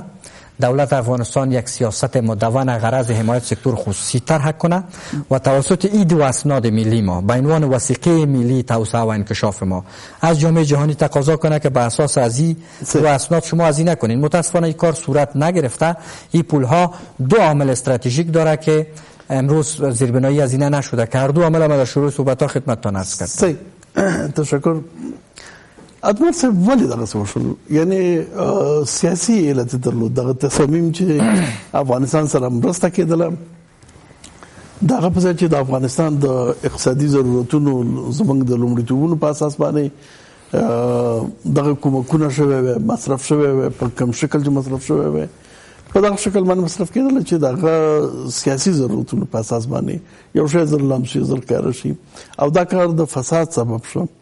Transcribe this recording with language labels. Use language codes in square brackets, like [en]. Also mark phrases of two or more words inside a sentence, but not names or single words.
[fa] دولت افغانستان یک سیاست مدون غرض حمایت سکتور خصوصی طرح کنه و توسط این دو اسناد ملی ما به عنوان وثیقه ملی توسعه و انکشاف ما از جامعه جهانی تقاضا کنه که به اساس از این دو اسناد شما از این نکنین. متاسفانه این کار صورت نگرفته. این پولها دو عامل استراتژیک داره که امروز زیربنایی از این نشده که هر دو عامل ما در شروع صحبت ها خدمتتان عرض کردم. تشکر. [ps] ادمر صاحب ولی دغه وشول، یعنی سیاسي علت درلود دغه تصمیم چې افغانستان سره مرسته کېدله دغه په چې د افغانستان د اقتصادي ضرورتونو زمونږ د لومړیتوبونو په اساس باندې دغه کومکونه شوی مصرف شوی په کوم شکل چې مصرف شوی په دغه شکل باندې مصرف کېدل چې دغه سیاسي ضرورتونو په اساس باندې یو شی زر لمسي زر کار شي او دا کار د فساد سبب شو.